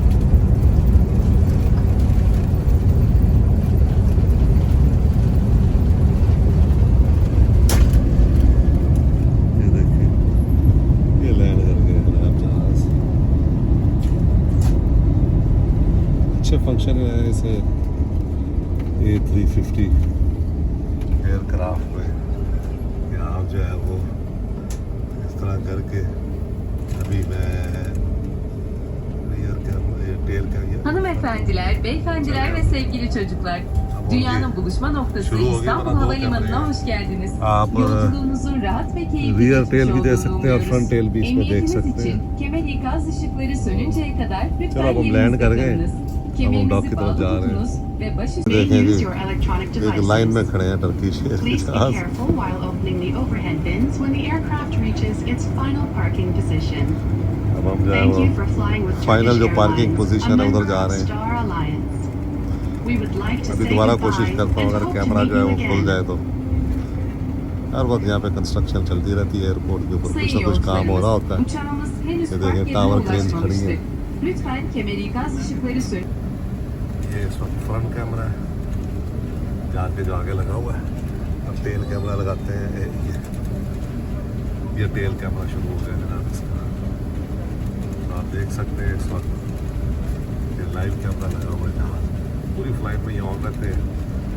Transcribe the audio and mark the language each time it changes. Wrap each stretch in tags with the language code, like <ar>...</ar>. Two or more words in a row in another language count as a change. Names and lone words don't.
<hi>ये देखिए ये लैंड कर गए जनाब जहाज। अच्छे फंक्शन है इसे A350 एयरक्राफ्ट में। यहाँ जो है वो इस तरह करके अभी मैं</hi> <tr>Hanımefendiler, beyefendiler ve sevgili çocuklar, dünyanın buluşma noktası İstanbul Havalimanı'na hoş geldiniz.</tr> <hi>आप</hi> <tr>Yolculuğunuzun rahat ve keyifli</tr> <en>rear tail</en> <tr>geçişi</tr> <hi>भी दे</hi> <tr>olduğunu</tr> <hi>सकते हैं और</hi> <en>front tail</en> <hi>भी इसमें देख</hi> <tr>Emniyetiniz</tr> <hi>सकते</hi> <tr>için</tr> <hi>हैं।</hi> <tr>kemer ikaz ışıkları sönünceye kadar</tr> <hi>चलो</hi> <tr>lütfen</tr> <hi>अब हम लैंड</hi> <tr>yerinizde</tr> <hi>कर गए।</hi> <tr>kalınız.</tr> <hi>हम डॉक</hi> <tr>Kemerinizi</tr> <hi>की तरफ</hi> <tr>bağlı</tr> <hi>जा रहे हैं।</hi> <tr>tutunuz ve başüstü</tr> <en>May</en> <hi>देखेंगे</hi> <en>use your electronic</en> <hi>एक लाइन में</hi> <en>devices.</en> <hi>खड़े हैं टर्किश</hi> <en>Please be</en> <hi>जहाज।</hi> <en>careful while opening the overhead bins when the aircraft reaches its final parking position.</en> <hi>अब हम जो है</hi> <en>Thank</en> <hi>वो</hi> <en>you for flying with</en> <hi>फाइनल</hi> <en>Turkish</en> <hi>जो पार्किंग</hi> <en>Airlines,</en> <hi>पोजीशन</hi> <en>a</en> <hi>है उधर</hi> <en>member</en> <hi>जा</hi> <en>of</en> <hi>रहे हैं।</hi> <en>Star Alliance. We would like to</en> <hi>अभी</hi> <en>say</en> <hi>दोबारा</hi> <en>goodbye</en> <hi>कोशिश करता हूँ</hi> <en>and</en> <hi>अगर</hi> <en>hope to</en> <hi>कैमरा</hi> <en>meet</en> <hi>जो है</hi> <en>you</en> <hi>वो खुल</hi> <en>again.</en> <hi>जाए तो। हर वक्त यहाँ पे कंस्ट्रक्शन चलती रहती है एयरपोर्ट के ऊपर, कुछ</hi> <tr>Sayın</tr> <hi>ना कुछ काम हो रहा होता है।</hi> <tr>yolcularımız, uçağımız henüz</tr> <hi>ये</hi> <tr>park</tr> <hi>देखिए</hi> <tr>yerine</tr> <en>tower crane</en> <hi>खड़ी</hi> <tr>ulaşmamıştır.</tr> <hi>है।</hi> <tr>Lütfen kemer ikaz ışıkları sönün.</tr> <hi>ये इस वक्त</hi> <en>front camera</en> <hi>है, जहाँ के जो आगे लगा हुआ है। अब</hi> <en>tail camera</en> <hi>लगाते हैं। ये</hi> <en>tail camera</en> <hi>शुरू हो गया जनाब इसका। देख सकते हैं इस वक्त ये</hi> <en>live camera</en> <hi>लगा हुआ है जहाज पूरी फ्लाइट में ये ऑन रहते हैं।</hi>